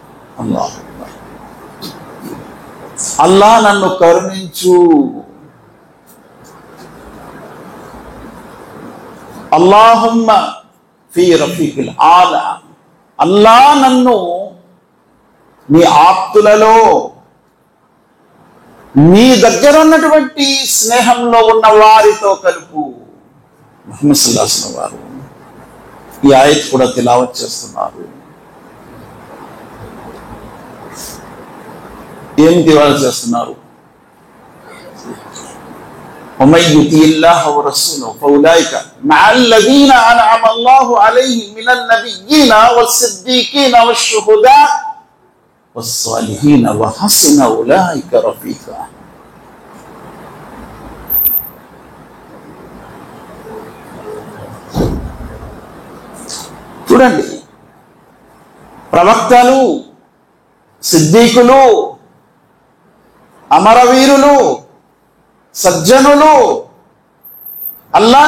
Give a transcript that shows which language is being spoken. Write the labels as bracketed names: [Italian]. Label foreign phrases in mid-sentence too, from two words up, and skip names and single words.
[Telugu] అల్లాహ్ నన్ను కరుణించు, [Arabic] اللهم في الرفيق الأعلى, [Telugu] అల్లాహ్ నన్ను నీ ఆప్తులలో నీ దగ్గర ఉన్నటువంటి స్నేహంలో ఉన్న వారితో కలుపు. ముహమ్మద్ [Arabic] صلى الله عليه وسلم [Telugu] వారు ఈ ఆయత్ కూడా తిలావత్ చేస్తున్నారు. ఏం తిలావత్ చేస్తున్నారు? [Arabic] ومن يطع الله ورسوله فاولئك مع الذين انعم الله عليهم من النبيين والصديقين والشهداء والصالحين وحسن اولئك رفيقا. [Telugu] చూడండి, ప్రవక్తలు, సిద్దీకులు, అమరవీరులు, సజ్జనులు, అల్లాహ్